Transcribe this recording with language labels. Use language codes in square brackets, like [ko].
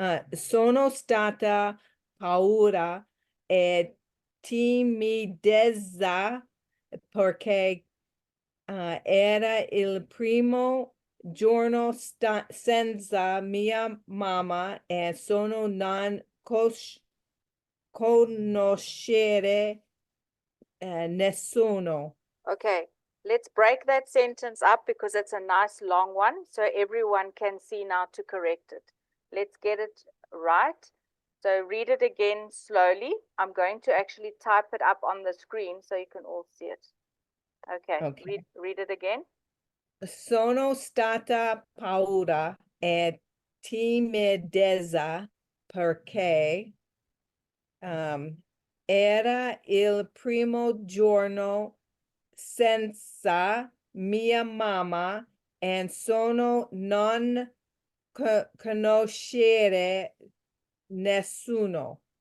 [it] Sono stata paura e timidezza perché era il primo giorno senza mia mamma e sono non conoscere nessuno. [en] Okay, let's break that sentence up because it's a nice long one, so everyone can see now to correct it. Let's get it right. So read it again slowly. I'm going to actually type it up on the screen so you can all see it. Okay. Read it again. [it] Sono stata paura e timidezza perché era il primo giorno senza mia mamma e sono non conoscere nessuno.